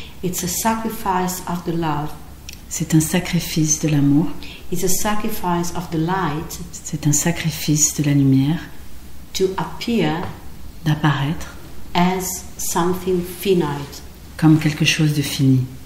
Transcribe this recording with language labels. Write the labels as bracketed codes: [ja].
[en] it's a sacrifice of the love. [fr] C'est un sacrifice de l'amour. [en] It's a sacrifice of the light [fr] C'est un sacrifice de la lumière [en] to appear [fr] d'apparaître [en] as something finite, [fr] comme quelque chose de fini,